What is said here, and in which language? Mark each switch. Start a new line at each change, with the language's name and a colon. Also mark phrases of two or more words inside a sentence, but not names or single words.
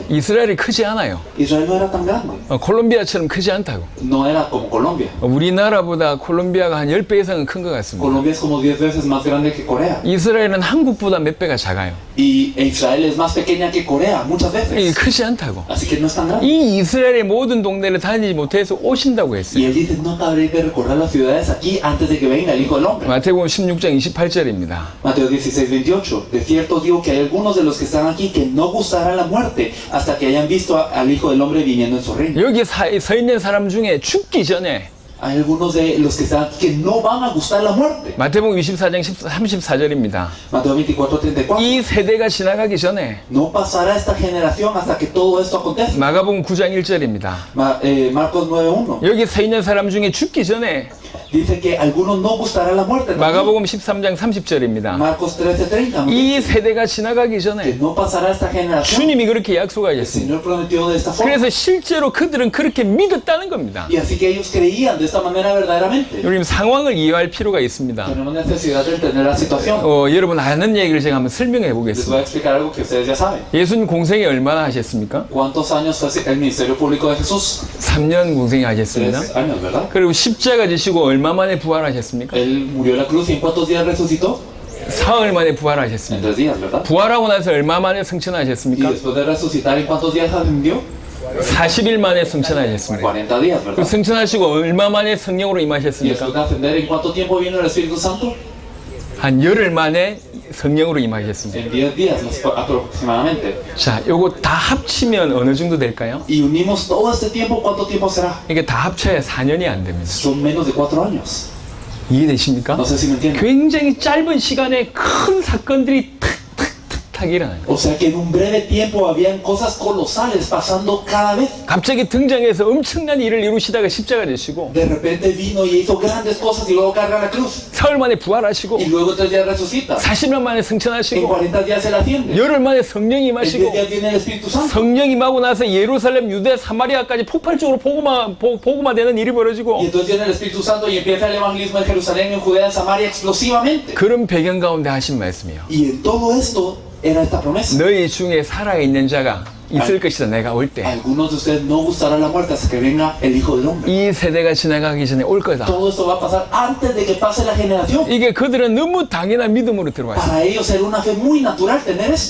Korean: 이스라엘이 크지 않아요.
Spanish: Israel no era tan grande.
Korean: 콜롬비아처럼 크지 않다고.
Spanish: No era como Colombia.
Korean: 우리나라보다 콜롬비아가 한 10배 이상은 큰 것 같습니다.
Spanish: Colombia es como 10 veces más grande que Corea.
Korean: 이스라엘은 한국보다 몇 배가 작아요.
Spanish: Y Israel es más pequeña que Corea, muchas
Korean: 이게
Spanish: veces.
Korean: 크지 않다고.
Spanish: Así que no es tan grande.
Korean: 이 이스라엘의 모든 동네를 다니지 못해서 오신다고
Spanish: Y
Korean: 했어요.
Spanish: él dice, no acabaréis de recorrer las ciudades aquí antes de que venga el Hijo del Hombre.
Korean: 마태복음 16장 28절입니다.
Spanish: Mateo 16:28. De cierto os digo que hay algunos de los que están aquí que no gustarán la muerte hasta que hayan visto al Hijo del Hombre viniendo en su reino.
Korean: 여기 서 있는 사람 중에 죽기 전에
Spanish: Hay algunos de los que están aquí que no van a gustar la muerte.
Korean: 마태복음 24장 34절입니다.
Spanish: Mateo 24:34.
Korean: 이 세대가 지나가기 전에
Spanish: No pasará esta generación hasta que todo esto acontezca.
Korean: 마가복음 9장 1절입니다.
Spanish: Marcos 9:1.
Korean: 여기 서 있는 사람 중에 죽기 전에
Spanish: Dice que algunos no gustarán la muerte. también.
Korean: 마가복음 13장 30절입니다.
Spanish: Marcos 13:30.
Korean: 이 세대가 지나가기
Spanish: Que
Korean: 전에
Spanish: no pasará esta generación.
Korean: 주님이 그렇게
Spanish: El
Korean: 약속하셨습니다.
Spanish: Señor prometió de esta forma.
Korean: 그래서 실제로 그들은 그렇게 믿었다는 겁니다.
Spanish: Y así que ellos creían de esta manera verdaderamente.
Korean: 우리 상황을 이해할 필요가 있습니다.
Spanish: Tenemos necesidad de entender la situación.
Korean: 여러분 아는 얘기를 제가 한번 설명해
Spanish: Les voy a
Korean: 보겠습니다.
Spanish: explicar algo que ustedes ya saben.
Korean: 예수님 공생에 얼마나 하셨습니까?
Spanish: ¿Cuántos años fue el ministerio público de Jesús?
Korean: 3년 공생에 하셨습니다.
Spanish: 3 años, ¿verdad?
Korean: 그리고 십자가 지시고 얼마 만에 부활하셨습니까?
Spanish: Él murió en la cruz y en cuántos días resucitó?
Korean: 사흘 만에
Spanish: En
Korean: 부활하셨습니다.
Spanish: 3 días, ¿verdad?
Korean: 부활하고 나서 얼마 만에
Spanish: Y
Korean: 승천하셨습니까?
Spanish: después de resucitar, ¿en cuántos días ascendió?
Korean: 40일 만에 승천하셨습니다.
Spanish: 40 días,
Korean: 그
Spanish: ¿verdad?
Korean: 승천하시고 얼마 만에 성령으로
Spanish: Y
Korean: 임하셨습니까?
Spanish: después de ascender, ¿en cuánto tiempo vino el Espíritu Santo?
Korean: 한 열흘 만에 성령으로 임하셨습니다.
Spanish: En 10 días aproximadamente.
Korean: 자, 요거 다 합치면 어느 정도 될까요?
Spanish: Y unimos todo este tiempo, ¿cuánto tiempo será?
Korean: 이게 다 합쳐야 4년이 안 됩니다.
Spanish: Son menos de 4 años.
Korean: 이해되십니까?
Spanish: No sé si me entienden.
Korean: 굉장히 짧은 시간에 큰 사건들이 탁탁탁탁 일어나요.
Spanish: O sea que en un breve tiempo habían cosas colosales pasando cada vez.
Korean: 갑자기 등장해서 엄청난 일을 이루시다가 십자가 되시고
Spanish: De repente vino y hizo grandes cosas y luego carga la cruz.
Korean: 사흘 만에 부활하시고
Spanish: Y luego 3 días resucita.
Korean: 40년 만에
Spanish: En
Korean: 승천하시고
Spanish: 40 días él asciende.
Korean: 열흘 만에 성령이
Spanish: En 10
Korean: 임하시고
Spanish: días viene el Espíritu Santo.
Korean: 성령 임하고 나서 예루살렘, 유대, 사마리아까지 폭발적으로 복음화되는 일이 벌어지고
Spanish: Y entonces viene el Espíritu Santo y empieza el evangelismo en Jerusalén, en Judea, en Samaria explosivamente.
Korean: 그런 배경 가운데 하신 말씀이요.
Spanish: Y en todo esto era esta promesa.
Korean: 너희 중에 살아있는 자가 있을 것이다. 내가 올 때.
Spanish: Algunos de ustedes no gustará la muerte hasta que venga el Hijo del Hombre.
Korean: 이 세대가 지나가기 전에 올 거다.
Spanish: Todo esto va a pasar antes de que pase la generación.
Korean: 이게 그들은 너무 당연한 믿음으로 들어왔어요.
Spanish: Para ellos era una fe muy natural tener esto.